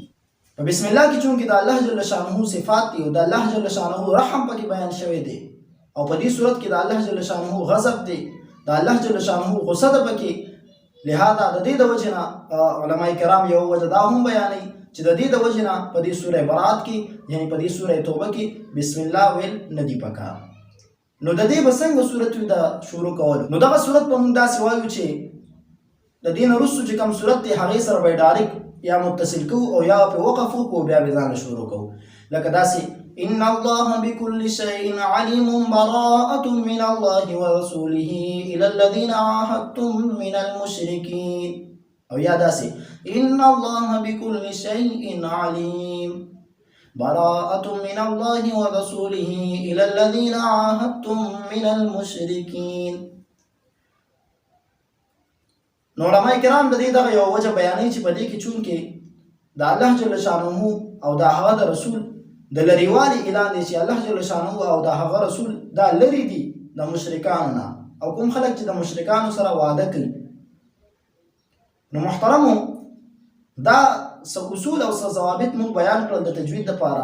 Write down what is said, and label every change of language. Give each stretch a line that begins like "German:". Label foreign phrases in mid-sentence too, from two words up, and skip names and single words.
Pashto: په بسم الله کې چونکې د الله
Arabic: جل شانه
Pashto: صفات دي او د الله
Arabic: جل شانه
Pashto: رحم پکې بیان شوی دی او په دې صورت کې د الله
Arabic: جل شانه
Pashto: غضب دی، د الله
Arabic: جل شانه
Pashto: غصه ده پکې، لہذا د دې د وجې نه علما کرام یو وجه دا هم بیانوي چې د دې د وجې نه په دې سوره برات کې یعنی په دې سوره توبه کې بسم الله ویل نه دي پکار. نو د دې به څنګه صورت وي د شروع کولو؟ نو دغه صورت به موږ داسې وایو چې د دې نه وروسته چې کوم صورت دی هغې سره به ډایرکټ یا متصل کوو او یا پرې وقف وکړو بیا به ځان شروع کوو. لکه داسې
Arabic: ان الله بكل شيء عليم براءة من الله ورسوله الى الذين عاهدتم من المشركين،
Pashto: او یا داسې
Arabic: ان الله بكل شيء عليم براءة من الله ورسوله إلى الذين عاهدتم من المشركين.
Pashto: نو علماء کرام د دې دغه یو وجه بیانوي چې په دې کې چونکې د الله
Arabic: جل شانه
Pashto: او د هغه د رسول د لرېوالي اعلان دی چې الله
Arabic: جل شانه
Pashto: او د هغه رسول دا لرې دي د مشرکانو نه او کوم خلک چې د مشرکانو سره وعده کوي. نو محترمو دا اصول او ضوابط موږ بیان کړل د تجوید لپاره.